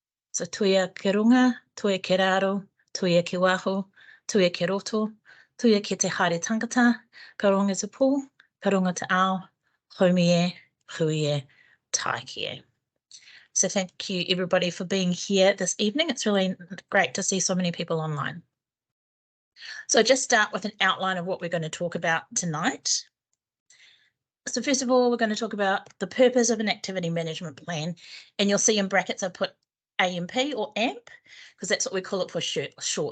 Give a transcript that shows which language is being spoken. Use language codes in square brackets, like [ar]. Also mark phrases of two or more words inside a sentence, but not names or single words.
[mi] So tuia ke runga, tuia ke raro, tuia ke waho, tuia ke roto, tuia ke te haere tangata, ka runga te pō, ka runga te ao, haumi e, hui e, taiki e. [en] So thank you everybody for being here this evening. It's really great to see so many people online. So just start with an outline of what we're going to talk about tonight. So first of all, we're going to talk about the purpose of an activity management plan, and you'll see in brackets I put AMP or AMP, because that's what we call it for short.